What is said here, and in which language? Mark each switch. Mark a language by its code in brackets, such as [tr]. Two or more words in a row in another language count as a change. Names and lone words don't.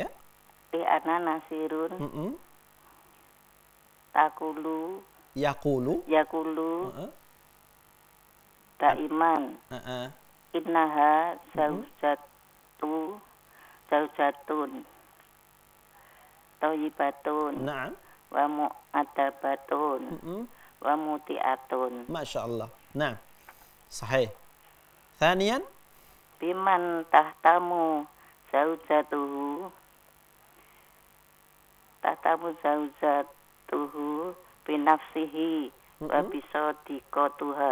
[ar] لأن ناصر تقول يقول يقول دائما إنها زوجة طيبة Naam. ومؤدبة ومطيعة. ما شاء الله. Nah، صحيح. ثانياً, بمن تهتم زوجته بنفسه وبصديقتها.